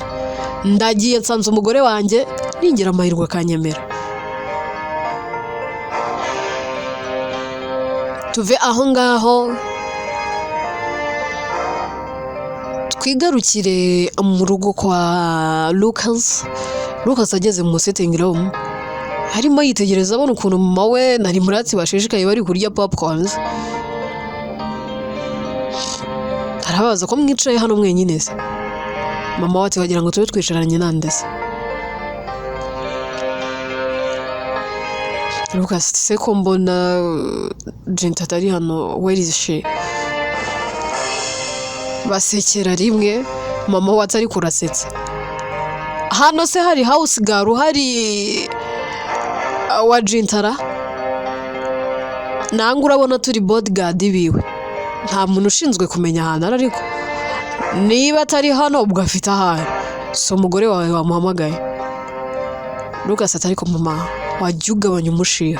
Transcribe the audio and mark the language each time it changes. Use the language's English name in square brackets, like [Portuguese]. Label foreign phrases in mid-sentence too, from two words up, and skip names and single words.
[Kinyarwanda] Ndagiye nsanze umugore wanjye, ningira amahirwe akanyemera. Tuve aho ngaho twigarukire mu rugo kwa Lucas. Lucas ageze mu [English] sitting room, [Kinyarwanda] harimo yitegereza abona ukuntu mama we nari muratsi bashishikaye bari kurya popcorns. Arabaza ko mwicaye hano mwenyine se. Mama wati wagira ngo tube twicaranye nande se. Lucas se ko mbona Jinta atari hano, [English] where is she? [Kinyarwanda] Basekera rimwe, mama wati ari kurasetsa. Hano se hari [English] house girl, [Kinyarwanda] hari wa Jintara? Nangu urabona turi bodyguard biwe. Nta muntu ushinzwe kumenya ahantu ariko. Niba atari hano ubwo afite ahari. So umugore wawe wamuhamagaye. Lucas atari ko mama wajya ugabanya umushiha.